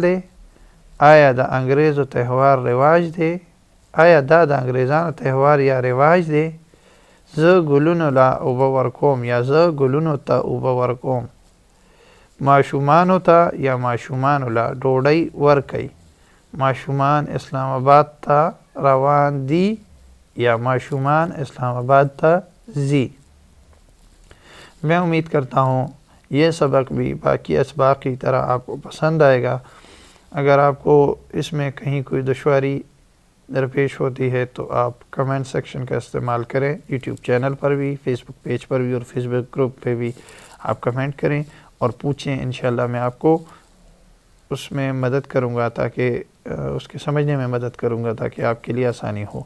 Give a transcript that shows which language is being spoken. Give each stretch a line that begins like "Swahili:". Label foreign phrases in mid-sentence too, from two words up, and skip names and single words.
Pashto: دے، آیا د انگریزو تہوار رواج دے، آیا دا د انگریزانو تہوار یا رواج دے، زه ګلونو لا اوبه ورکوم یا زه ګلونو ته اوبه ورکوم، معشومانو ته یا معشومانو لا ډوډۍ ورکئ، معشومان اسلام آباد تا روان دی یا معشومان اسلام آباد تا زی۔
Urdu: میں امید کرتا ہوں یہ سبق بھی باقی اسباق کی طرح آپ کو پسند آئے گا۔ اگر آپ کو اس میں کہیں کوئی دشواری درپیش ہوتی ہے تو آپ
English: comment section
Urdu: کا استعمال کریں، یوٹیوب چینل پر بھی، فیس بک پیج پر بھی اور فیس بک گروپ پہ بھی آپ کمنٹ کریں اور پوچھیں، انشاءاللہ میں آپ کو اس میں مدد کروں گا، تاکہ اس کے سمجھنے میں مدد کروں گا تاکہ آپ کے لیے آسانی ہو۔